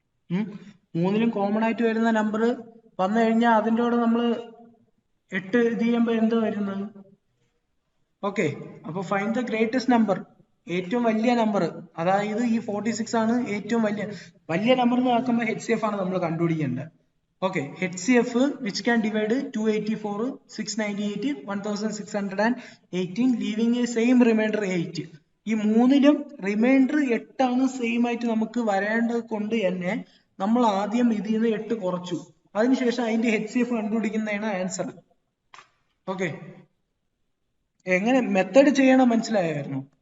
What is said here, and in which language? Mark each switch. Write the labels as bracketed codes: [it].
[ml] 3-ലും common ആയിട്ട് വരുന്ന number വന്നു കഴിഞ്ഞാൽ അതിൻ്റെ കൂടെ നമ്മൾ 8 ഇത് ചെയ്യുമ്പോൾ എന്താ വരുന്നത്? ഓക്കെ, അപ്പൊ [en] find the greatest number, [ml] ഏറ്റവും വലിയ നമ്പർ. അതായത് ഈ 46 ആണ് ഏറ്റവും വലിയ നമ്പർ എന്ന് ആക്കുമ്പോൾ HCF ആണ് നമ്മൾ കണ്ടുപിടിക്കേണ്ടത്. [en] Okay, HCF which can divide 284, 698, 1618, leaving a same remainder 8. [ml] ഈ 3-ലും റിമൈൻഡർ 8 ആണ് സെയിം ആയിട്ട് നമുക്ക് വരേണ്ടത് കൊണ്ട് തന്നെ നമ്മൾ ആദ്യം ഇതിൽ നിന്ന് 8 കുറച്ചു. അതിനുശേഷം അതിന്റെ HCF കണ്ടുപിടിക്കുന്നതാണ് ആൻസർ. ഓക്കെ, എങ്ങനെ മെത്തേഡ് ചെയ്യണം മനസ്സിലായിരുന്നു?